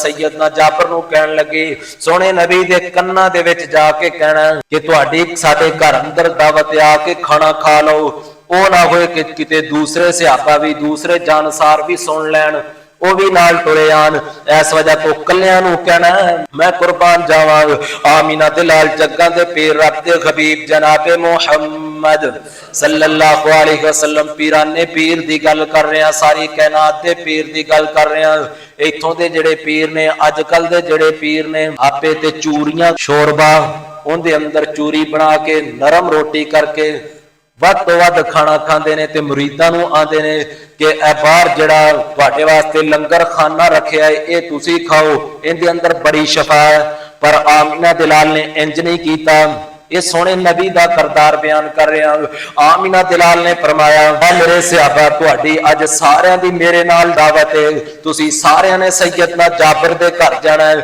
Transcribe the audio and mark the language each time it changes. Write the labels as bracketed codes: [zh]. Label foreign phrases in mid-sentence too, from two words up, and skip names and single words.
[pa] ਸੈਯਦਨਾ ਜਾਬਰ ਨੂੰ ਕਹਿਣ ਲੱਗੇ ਸੋਹਣੇ ਨਬੀ ਦੇ ਕੰਨਾਂ ਦੇ ਵਿੱਚ ਜਾ ਕੇ ਕਹਿਣਾ ਕਿ ਤੁਹਾਡੀ ਸਾਡੇ ਘਰ ਅੰਦਰ ਦਾਅਵਤ ਆ ਕੇ ਖਾਣਾ ਖਾ ਲਓ, ਓ ਨਾ ਹੋਏ ਕਿ ਕਿਤੇ ਦੂਸਰੇ ਸਹਾਬਾ ਵੀ, ਦੂਸਰੇ ਜਾਂਨਿਸਾਰ ਵੀ ਸੁਣ ਲੈਣ, ਉਹ ਵੀ ਨਾਲ ਟੁਰੇ ਆਉਣ। ਇਸ ਵਜ੍ਹਾ ਤੋਂ ਕੱਲਿਆਂ ਨੂੰ ਕਹਿਣਾ ਮੈਂ ਕੁਰਬਾਨ ਜਾਵਾਂ, ਆਮੀਨਾ ਦੇ ਲਾਲ ਜੱਗਾਂ ਦੇ ਪੀਰ ਰੱਬ ਦੇ ਹਬੀਬ ਜਨਾਬੇ ਮੁਹੰਮਦ [ar] صلى الله عليه وسلم [pa] ਪੀਰਾਨੇ ਪੀਰ ਦੀ ਗੱਲ ਕਰ ਰਹੇ ਹੈਂ, ਸਾਰੀ ਕਾਇਨਾਤ ਦੇ ਪੀਰ ਦੀ ਗੱਲ ਕਰ ਰਹੇ ਹੈਂ। ਇੱਥੋਂ ਦੇ ਜਿਹੜੇ ਪੀਰ ਨੇ, ਅੱਜਕੱਲ੍ਹ ਦੇ ਜਿਹੜੇ ਪੀਰ ਨੇ, ਆਪੇ ਤੇ ਚੂਰੀਆਂ ਸ਼ੋਰਬਾ ਉਹਦੇ ਅੰਦਰ ਚੂਰੀ ਬਣਾ ਕੇ ਨਰਮ ਰੋਟੀ ਕਰ ਕੇ ਵੱਧ ਤੋਂ ਵੱਧ ਖਾਣਾ ਖਾਂਦੇ ਹੈਂ, ਤੋ ਮੁਰੀਦਾਂ ਨੂੰ ਆਂਹਦੇ ਨੇ ਕਿ ਬਾਹਰ ਜਿਹੜਾ ਤੁਹਾਡੇ ਵਾਸਤੇ ਲੰਗਰ ਖਾਣਾ ਰੱਖਿਆ ਹੈ, ਏ ਤੁਸੀਂ ਖਾਓ, ਇਹਦੇ ਅੰਦਰ ਬੜੀ ਸ਼ਫ਼ਾ ਹੈ। ਪਰ ਆਮਿਨਾ ਦਿਲਾਲ ਨੇ ਇੰਜ ਨਹੀਂ ਕੀਤਾ, ਏ ਸੋਹਣੇ ਨਬੀ ਕਾ ਕਿਰਦਾਰ ਬਯਾਨ ਕਰ ਰਹੇ ਹੈਂ। ਆਮਿਨਾ ਦਿਲਾਲ ਨੇ ਫ਼ਰਮਾਇਆ ਮੇਰੇ ਸਹਾਬਾ ਤੁਹਾਡੀ ਅੱਜ ਸਾਰਿਆਂ ਦੀ ਮੇਰੇ ਨਾਲ ਦਾਅਵਤ ਹੈ, ਤੁਸੀਂ ਸਾਰਿਆਂ ਨੇ ਸੈਯਦਨਾ ਜਾਬਰ ਦੇ ਘਰ ਜਾਣਾ ਹੈ।